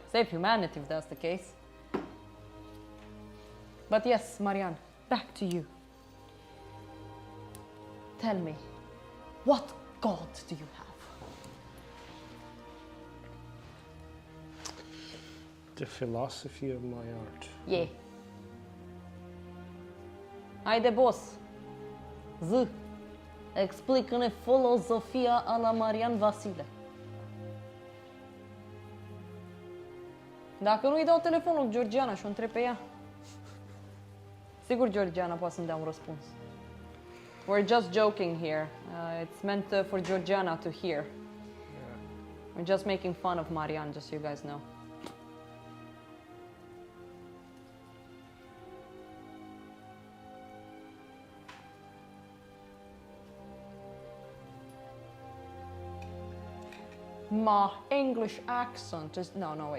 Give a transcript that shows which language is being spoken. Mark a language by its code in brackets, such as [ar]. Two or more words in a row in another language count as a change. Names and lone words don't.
[en] Save humanity if that's the case. But yes, Marianne, back to you. Tell me, what God do you have? The philosophy of my art. Yeah. [ro] Haide, boss. Zi. Explică-ne filozofia a la Marian Vasile. Dacă nu-i dau telefonul Georgiana și o întreb pe ea. Sigur Georgiana poate să-mi dea un răspuns. [en] We're just joking here. It's meant for Georgiana to hear. We're just making fun of Marian, just so you guys know. My English accent is... No, wait.